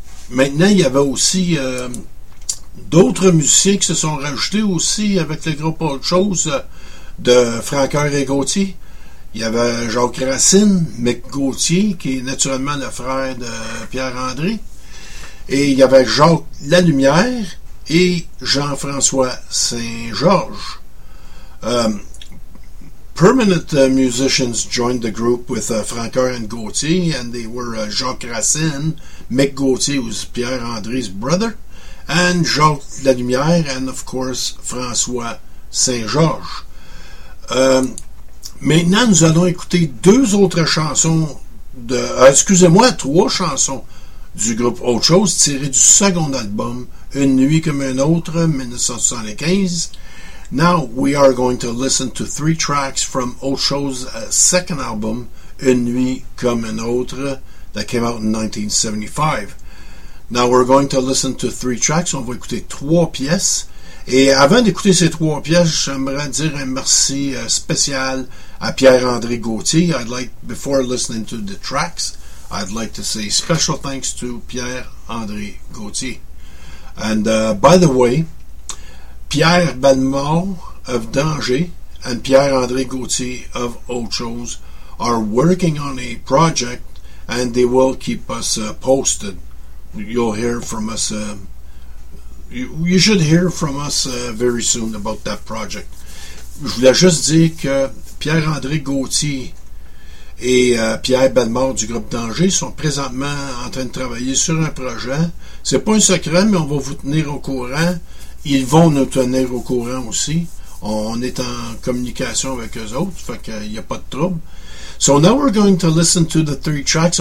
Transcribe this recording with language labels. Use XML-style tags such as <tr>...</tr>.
<fr>Maintenant, il y avait aussi d'autres musiciens qui se sont rajoutés aussi avec le groupe Autre Chose de Francoeur et Gauthier. Il y avait Jacques Racine, Mick Gauthier, qui est naturellement le frère de Pierre-André. Et il y avait Jacques Lalumière et Jean-François Saint-Georges.</fr> <en>Permanent musicians joined the group with Francoeur and Gauthier, and they were Jacques Racine, Mick Gauthier, who's Pierre-André's brother, and Jacques Lalumière, and of course, François Saint-Georges.</en> <fr>Maintenant, nous allons écouter deux autres chansons de... trois chansons du groupe Autre Chose, tirées du second album, Une nuit comme une autre, 1975.</fr> <en>Now we are going to listen to three tracks from Autre Chose's second album, Une nuit comme une autre, that came out in 1975. Now we're going to listen to three tracks.</en> <fr>On va écouter trois pièces. Et avant d'écouter ces trois pièces, j'aimerais dire un merci spécial à Pierre-André Gauthier.</fr> <en>Before listening to the tracks, I'd like to say special thanks to Pierre-André Gauthier. And by the way, Pierre Bellemare of Danger and Pierre-André Gauthier of Autre Chose are working on a project and they will keep us posted. You'll hear from us, you should hear from us very soon about that project.</en> <fr>Je voulais juste dire que Pierre-André Gauthier et Pierre Bellemare du groupe Danger sont présentement en train de travailler sur un projet. C'est pas un secret, mais on va vous tenir au courant. Ils vont nous tenir au courant aussi. On est en communication avec eux autres, fait qu'il n'y a pas de trouble.</fr> <en>So now we're going to listen to the three tracks.</en>